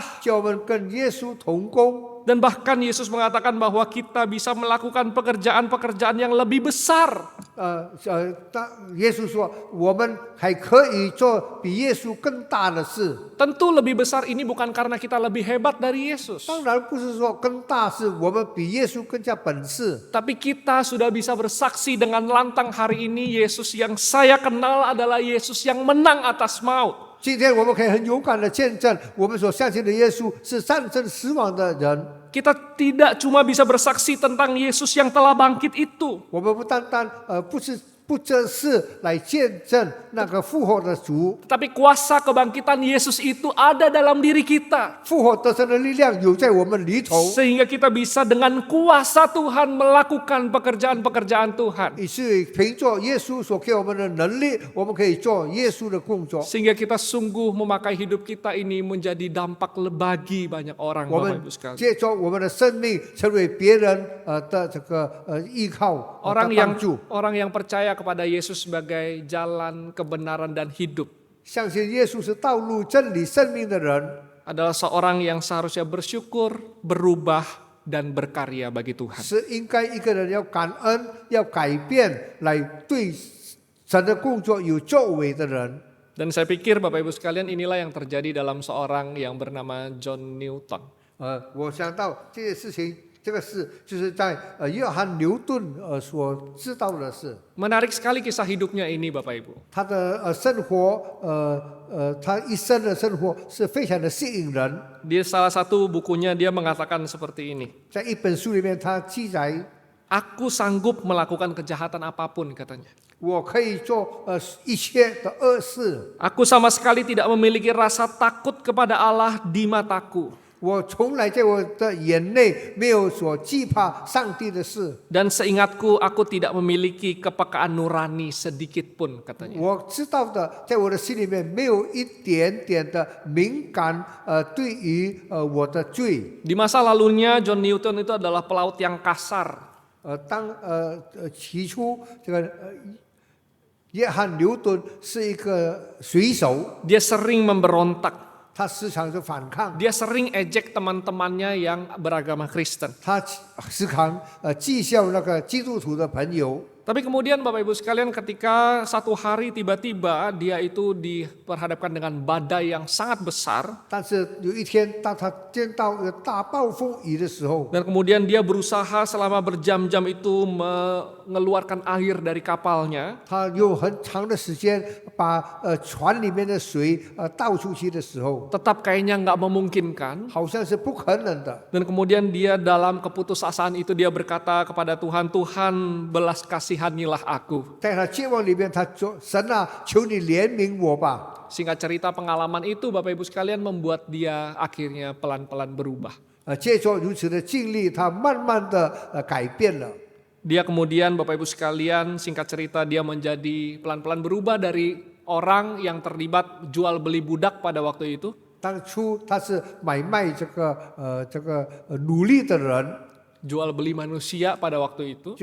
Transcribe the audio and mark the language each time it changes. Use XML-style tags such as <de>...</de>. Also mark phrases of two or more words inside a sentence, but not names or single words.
<zh>叫我们跟耶稣同工。</zh> <id>Dan bahkan Yesus mengatakan bahwa kita bisa melakukan pekerjaan-pekerjaan yang lebih besar.</id> <zh>耶稣说，我们还可以做比耶稣更大的事。</zh> <id>Tentu lebih besar ini bukan karena kita lebih hebat dari Yesus.</id> <zh>当然不是说更大，是我们比耶稣更加本事。</zh> <id>Tapi kita sudah bisa bersaksi dengan lantang hari ini, Yesus yang saya kenal adalah Yesus yang menang atas maut.</id> <zh>今天我们可以很勇敢的见证，我们所相信的耶稣是战胜死亡的人。</zh> <id>Kita tidak cuma bisa bersaksi tentang Yesus yang telah bangkit itu.</id> <zh>我们不单单不只是来见证那个复活的主，</zh> <id>Tapi kuasa kebangkitan Yesus itu ada dalam diri kita.</id> <zh>复活得胜的力量有在我们里头，</zh> <id>Sehingga kita bisa dengan kuasa Tuhan melakukan pekerjaan-pekerjaan Tuhan.</id> <zh>以至于凭着耶稣所给我们的能力，我们可以做耶稣的工作。</zh> <id>Sehingga kita sungguh memakai hidup kita ini menjadi dampak bagi banyak orang,</id> <zh>我</zh> <id>Bapak</id> <zh>们</zh> <id>Ibu sekalian.</id> <zh>借着我们的生命，成为别人的这个依靠、</zh> <id>Orang</id> <zh>的</zh> <id>yang</id> <zh>帮助。</zh> <id>percaya kepada Yesus sebagai jalan kebenaran dan hidup</id> <zh>相信耶稣是道路、真理、生命的人，</zh> <id>adalah seorang yang seharusnya bersyukur, berubah, dan berkarya bagi Tuhan.</id> <zh>是应该一个人要感恩、要改变，来对神的工作有作为的人。</zh> <id>Dan saya pikir Bapak Ibu sekalian inilah yang terjadi dalam seorang yang bernama John Newton.</id> <zh>我想到这件事情，这个事就是在约翰牛顿所知道的事。</zh> <id>Menarik sekali kisah hidupnya ini Bapak Ibu.</id> <zh>他的生活，他一生的生活是非常的吸引人。</zh> <id>Di salah satu bukunya dia mengatakan seperti ini.</id> <zh>在一本书里面，他记载，</zh> <id>Aku sanggup melakukan kejahatan apapun katanya.</id> <zh>我可以做一切的恶事。</zh> <id>Aku sama sekali tidak memiliki rasa takut kepada Allah di mataku.</id> <zh>我从来在我的眼内没有所惧怕上帝的事。</zh> <id>Dan seingatku, aku tidak memiliki kepekaan nurani sedikit pun, katanya.</id> <zh>我知道的，在我的心里面没有一点点的敏感，对于我的罪。</zh> <id>Di masa lalunya, John Newton itu adalah pelaut yang kasar.</id> <zh>起初这个约翰牛顿是一个水手，</zh> <id>Dia sering memberontak.</id> <zh>他时常就反抗，</zh> <id>Dia sering ejek teman-temannya yang beragama Kristen.</id> <zh>他时常讥笑那个基督徒的朋友。</zh> <id>Tapi kemudian Bapak Ibu sekalian, ketika satu hari tiba-tiba dia itu diperhadapkan dengan badai yang sangat besar.</id> <zh>但是有一天，当他见到有大暴风雨的时候，</zh> <id>Dan kemudian dia berusaha selama berjam-jam itu mengeluarkan air dari kapalnya.</id> <zh>他用很长的时间把船里面的水倒出去的时候，</zh> <id>Tetap kayaknya nggak memungkinkan.</id> <zh>好像是不可能的。</zh> <id>Dan kemudian dia dalam keputusasaan itu dia berkata kepada Tuhan, Tuhan belas kasihanilah aku.</id> <zh>在他绝望里面，他说：“神啊，求你怜悯我吧。”</zh> <id>Singkat cerita, pengalaman itu Bapak Ibu sekalian membuat dia akhirnya pelan-pelan berubah.</id> <zh>借着如此的经历，他慢慢的改变了。</zh> <id>Dia kemudian Bapak Ibu sekalian, singkat cerita, dia menjadi pelan-pelan berubah dari orang yang terlibat jual beli budak pada waktu itu.</id> <zh>当初他是买卖这个奴隶的人，</zh> <id>Jual beli manusia pada waktu itu.</id>